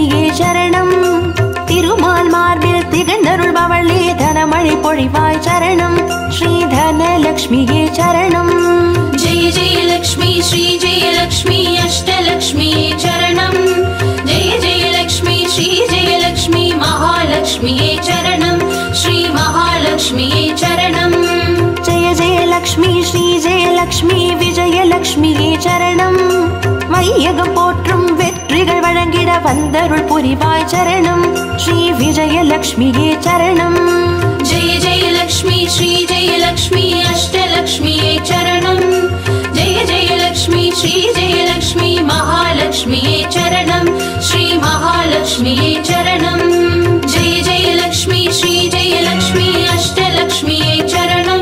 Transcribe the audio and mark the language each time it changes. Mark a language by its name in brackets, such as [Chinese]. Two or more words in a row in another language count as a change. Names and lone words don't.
[Tamil] சரணம். திருமால் மார்பில் திகழ்ந்தருள்பவளே தனமழை பொழிவாய் சரணம். ஸ்ரீ தனலக்ஷ்மியே சரணம். [Sanskrit] जय जय लक्ष्मी श्री जय लक्ष्मी अष्टलक्ष्मी चरणं. जय जय लक्ष्मी श्री जय लक्ष्मी महालक्ष्मी चरणं. श्री महालक्ष्मी चरणं. जय जय लक्ष्मी श्री जय लक्ष्मी विजयलक्ष्मिயே சரணம். [Tamil] வையகம் போற்றும் வெற்றிகள் வழங்கிட வந்தருள் புரிவாய் சரணம். ஸ்ரீ விஜயலக்ஷ்மியே சரணம். [Sanskrit] जय जय लक्ष्मी श्री जय लक्ष्मी अष्टलक्ष्मी चरणं. जय जय लक्ष्मी श्री जय लक्ष्मी महालक्ष्मी चरणं. श्री महालक्ष्मी चरणं. जय जय लक्ष्मी श्री जय लक्ष्मी अष्टलक्ष्मी चरणं.